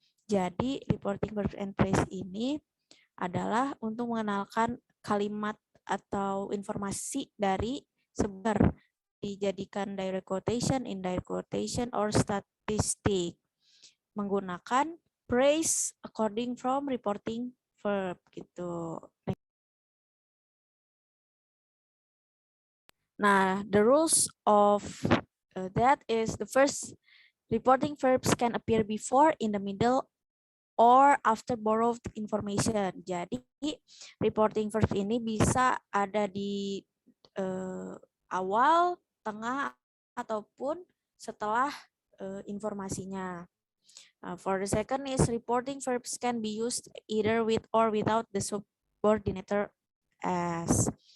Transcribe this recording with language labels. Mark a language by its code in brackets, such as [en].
[id] Jadi, reporting verb and phrase ini adalah untuk mengenalkan kalimat atau informasi dari sebar, dijadikan direct quotation, indirect quotation, or statistic menggunakan phrase according from reporting verb gitu. [en] Nah, the rules of that is the first, reporting verbs can appear before, in the middle, or after borrowed information. [id] Jadi reporting verb ini bisa ada di awal, tengah, ataupun setelah informasinya. [en] For the second is reporting verbs can be used either with or without the subordinator as.